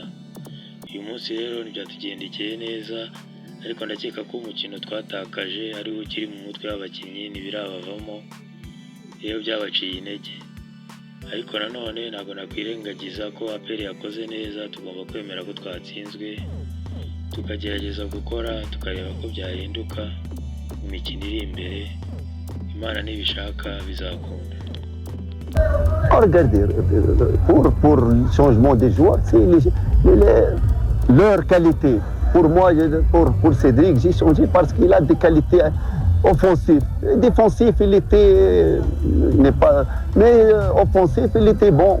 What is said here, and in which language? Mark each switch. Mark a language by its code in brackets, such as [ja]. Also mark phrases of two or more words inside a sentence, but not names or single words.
[rw] Uyu munsi rero ntibyatugendekeye neza, ariko ndakeka ko umukino twatakaje ari wo ukiri mu mutwe w'abakinnyi, ntibirabavamo iyo byabaciye intege. Ariko nanone ntabwo nakwirengagiza ko APR yakoze neza. Tugomba kwemera ko twatsinzwe, tukagerageza gukora, tukareba ko byahinduka mu mikino iri imbere. Imana nibishaka bizakunda. [fr] Regardez, pour le changement des joueurs, c'est leur qualité. Pour moi, pour Cédric, j'ai changé parce qu'il a des qualités offensives. Défensif, il était n'est pas, mais offensif, il était bon.